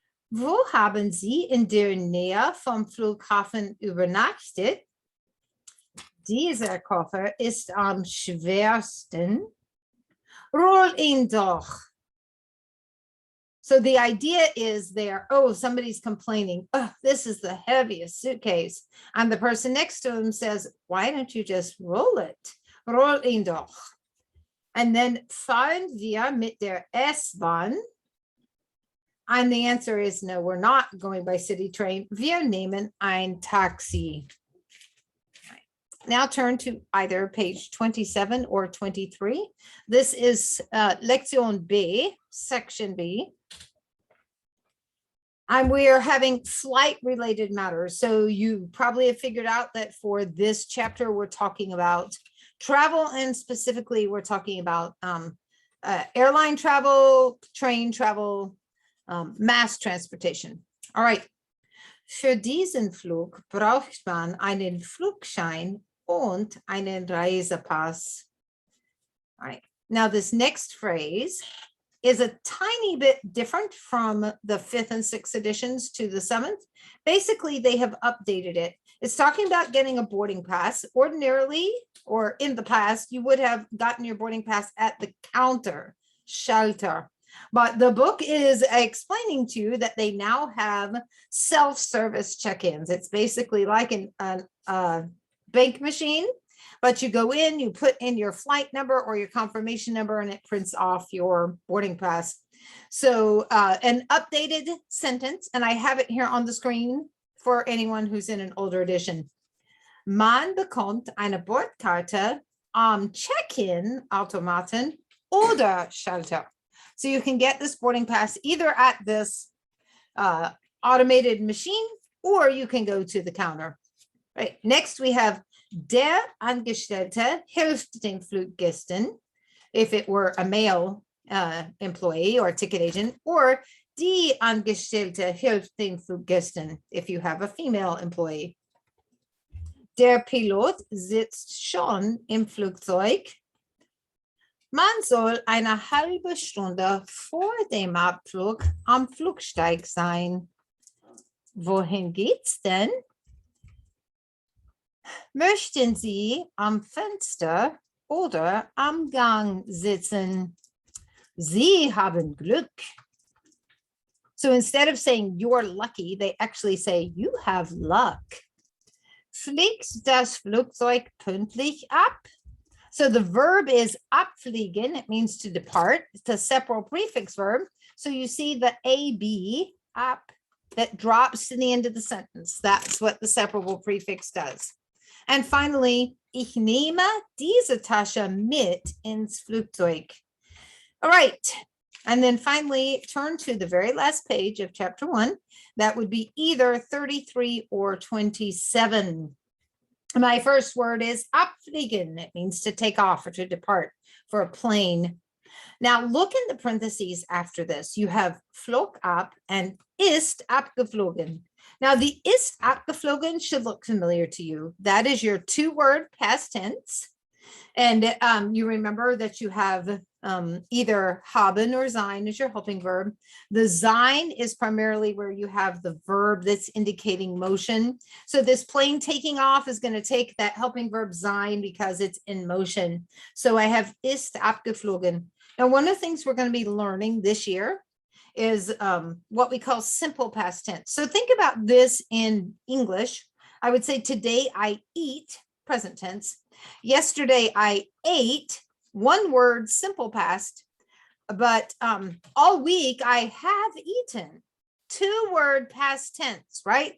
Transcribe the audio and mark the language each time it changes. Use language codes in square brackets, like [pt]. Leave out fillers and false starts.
[de] Wo haben Sie in der Nähe vom Flughafen übernachtet? Dieser Koffer ist am schwersten. Roll ihn doch. [en] So the idea is there, oh, somebody's complaining, oh, this is the heaviest suitcase. And the person next to him says, why don't you just roll it? [de] Roll ihn doch. [en] And then [de] fahren wir mit der S-Bahn? [en] And the answer is no, we're not going by city train. [de] Wir nehmen ein Taxi. [en] Now turn to either page 27 or 23. This is Lektion B, section B. And we are having flight related matters. So you probably have figured out that for this chapter, we're talking about travel, and specifically we're talking about airline travel, train travel, mass transportation. All right. [de] Für diesen Flug braucht man einen Flugschein und einen Reisepass. [en] All right. Now this next phrase is a tiny bit different from the 5th and 6th editions to the 7th. Basically, they have updated it. It's talking about getting a boarding pass. Ordinarily, or in the past, you would have gotten your boarding pass at the counter, Schalter. But the book is explaining to you that they now have self-service check-ins. It's basically like a bank machine, but you go in, you put in your flight number or your confirmation number, and it prints off your boarding pass. So an updated sentence, and I have it here on the screen for anyone who's in an older edition. [de] Man bekommt eine Bordkarte am Check-in-Automaten oder Schalter. [en] So you can get this boarding pass either at this automated machine, or you can go to the counter. Right. Next, we have [de] der Angestellte hilft den Fluggästen, [en] if it were a male employee or ticket agent, or [de] die Angestellte hilft den Fluggästen, [en] if you have a female employee. [de] Der Pilot sitzt schon im Flugzeug. Man soll eine halbe Stunde vor dem Abflug am Flugsteig sein. Wohin geht's denn? Möchten Sie am Fenster oder am Gang sitzen? Sie haben Glück. [en] So instead of saying you're lucky, they actually say you have luck. Fliegt das Flugzeug pünktlich ab? So the verb is abfliegen. It means to depart. It's a separate prefix verb. So you see the AB, ab, that drops to the end of the sentence. That's what the separable prefix does. And finally, [de] ich nehme diese Tasche mit ins Flugzeug. [en] All right. And then finally, turn to the very last page of chapter 1. That would be either 33 or 27. My first word is abfliegen. It means to take off or to depart for a plane. Now look in the parentheses after this. You have flog ab and ist abgeflogen. Now the ist abgeflogen should look familiar to you. That is your two-word past tense. And you remember that you have either haben or sein as your helping verb. The sein is primarily where you have the verb that's indicating motion. So this plane taking off is going to take that helping verb sein because it's in motion. So I have ist abgeflogen. Now, one of the things we're going to be learning this year is what we call simple past tense. So think about this in English. I would say today I eat, present tense. Yesterday I ate, one word, simple past, but all week I have eaten, two-word past tense, right?